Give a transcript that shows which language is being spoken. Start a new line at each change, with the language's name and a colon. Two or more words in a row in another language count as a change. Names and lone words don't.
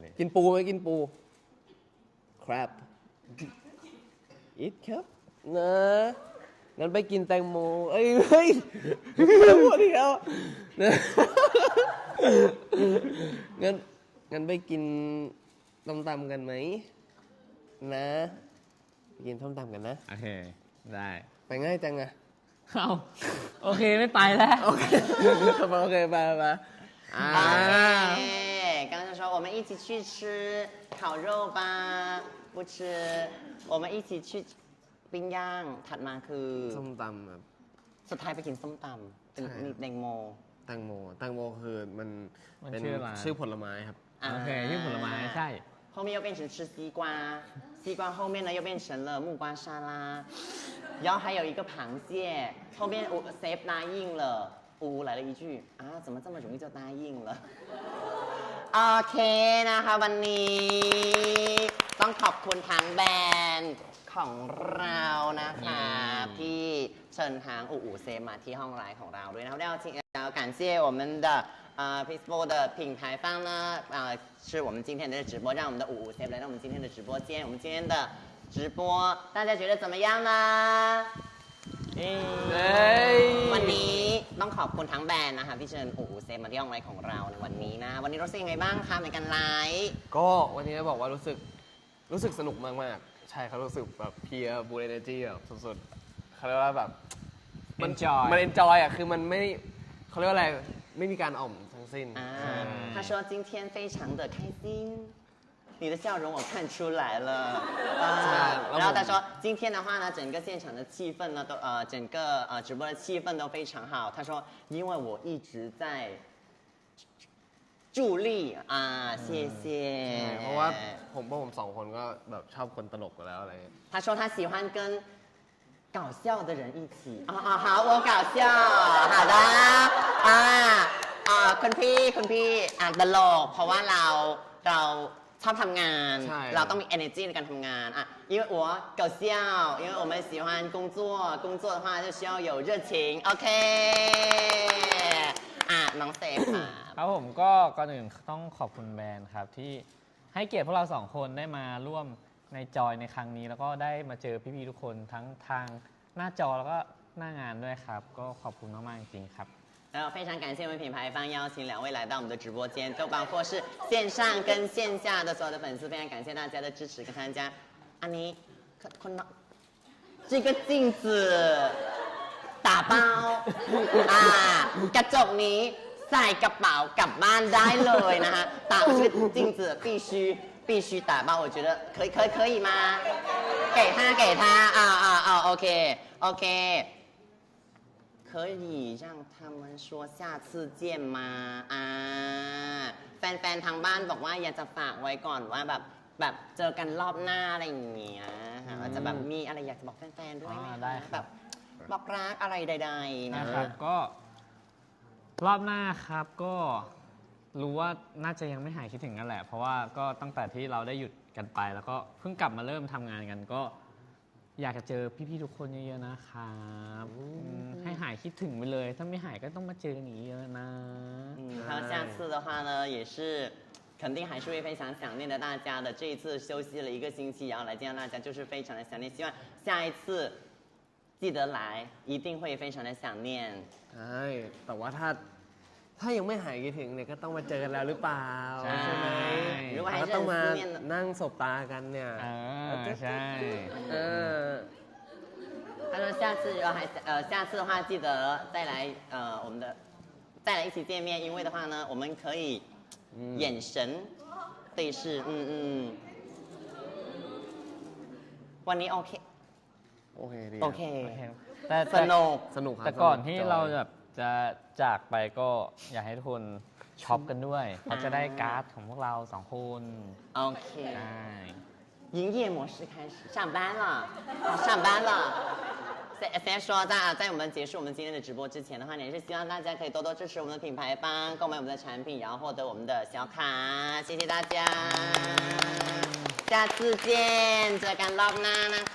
Thai: กินปูไหมกินปู ครับอิทครับนะงั้นไปกินแตงโมเอ้ยเฮ้ยแตงโมเดียวนะงั้นไปกินต้มตำกันไหมนะไปกินต้มตำกันนะ โอเคได้ ไปง่ายจังอะ เอาโอเคไม่ไปแล้ว โอเคโอเคไป
Chinese: OK，刚刚说我们一起去吃烤肉吧，不吃，我们一起去
Thai: ปิ้งย่างถัดมาคือ ส้มตำแบบ สุดท้ายไปกินส้มตำเป็นมีแตงโม แตงโมคือมัน มัน เป็น ชื่อร้าน ชื่อผลไม้ครับ โอเคที่ผลไม้ใช่
Chinese: 后面又变成吃西瓜，西瓜后面呢又变成了木瓜沙拉，然后还有一个螃蟹，后面我 Save 答应了，来了一句怎么这么容易就答应了？
Thai: โอเคนะคะวันนี้ต้องขอบคุณทางแบรนด์ของเรานะคะที่เชิญทางอูเซมาที่ห้องไลฟ์ของเราด้วยนะครับ
Chinese: 要感谢我们的Peaceful 的品牌方呢是我们今天的直播让我们的อูเซ来到我们今天的直播间我们今天的直播大家觉得怎么样呢
Thai: วันนี้ต้องขอบคุณทั้งแบรนด์นะคะที่เชิญอูเซมาที่ห้องไลฟ์ของเราในวันนี้นะวันนี้รู้สึกยังไงบ้างคะในการไลฟ์ ก็วันนี้บอกว่ารู้สึกสนุกมากๆ ใช่ครับรู้สึกแบบเพียร์บูเอเนจีแบบสุดๆเขาเรียกว่าแบบมัน Enjoy มันเอนจอยอ่ะคือมันไม่เขาเรียกว่าอะไรไม่มีการอ่อมทั้งสิ้น
Chinese: 他说今天非常的开心你的笑容我看出来了然后他说今天的话呢整个现场的气氛呢都整个直播的气氛都非常好他说因为我一直在助力谢谢
Thai: เพราะว่าผมสองคนก็แบบชอบคนตลกอยู่แล้วอะไร
Chinese: 他说他喜欢跟搞笑的人一起好我搞笑好的
Thai: คุณพี่ตลกเพราะว่าเราชอบทำงานเราต้องมี energy ในการทำงาน
Chinese: 因为我搞笑因为我们喜欢工作的话就需要有热情 OK
Thai: น้องเซฟค่ะ ครับผมก็ก่อนอื่นต้องขอบคุณแบรนด์ครับที่ให้เกียรติพวกเราสองคนได้มาร่วมในจอยในครั้งนี้แล้วก็ได้มาเจอพี่ๆทุกคนทั้งทางหน้าจอแล้วก็หน้างานด้วยครับก็ขอบคุณมากๆจริงๆครับ
Chinese: 然后非常感谢我们品牌方邀请两位来到我们的直播间，都包括是线上跟线下的所有的粉丝，非常感谢大家的支持跟参加。安妮，这个镜子打包
Thai: กระจกนี้ใส่กระเป๋ากลับบ้านได้เลยนะฮะ
Chinese: 这个镜子必须打包，我觉得可以吗？给他OK。可以让他们说下次见吗
Thai: แฟนๆทางบ้านบอกว่าอยากจะฝากไว้ก่อนว่าแบบเจอกันรอบหน้าอะไรอย่างเงี้ยอาจจะแบบมีอะไรอยากจะบอกแฟนๆด้วยไหม ได้ แบบบอกรักอะไรใดๆ นะครับก็รอบหน้าครับก็รู้ว่าน่าจะยังไม่หายคิดถึงนั่นแหละเพราะว่าก็ตั้งแต่ที่เราได้หยุดกันไป แล้วก็เพิ่งกลับมาเริ่มทำงานกันก็อยากจะเจอพี่ๆทุกคนเยอะๆนะครับให้หายคิดถึงไปเลยถ้าไม่หายก็ต้องมาเจอกันอีกเยอะนะ
Chinese: 还有下次的话呢也是肯定还是会非常想念的大家的。这一次休息了1个星期，然后来见到大家，就是非常的想念。希望下一次记得来，一定会非常的想念。
Thai: ใช่แต่ว่าถ้ายังไม่หายคิดถึงเนี่ยก็ต้องมาเจอกันแล้วหรือเปล่าใช่ไหม
Chinese: 如果还
Thai: ก็
Chinese: 是
Thai: ต้อง
Chinese: 很
Thai: มา
Chinese: 思念的，
Thai: นั่งสบตากันเนี่ย ใช่ เออ
Chinese: 他说下次下次的话记得再来我们的再来一起见面，因为的话呢，我们可以眼神对视，
Thai: วันนี้โอเค โอเคดี โอเค แต่ สนุก สนุกครับ แต่ก่อน ส ที่ จย เราแบบจะจากไปก็อยากให้ทุกคนช็อปกันด้วยเพราะจะได้การ์ดของพวกเรา2 คน โอเค ใช่
Chinese: 营业模式开始，上班了，上班了。先说在我们结束我们今天的直播之前的话，也是希望大家可以多多支持我们的品牌方，购买我们的产品，然后获得我们的小卡，谢谢大家，下次见，
Thai: เจอกันรอบหน้านะคะ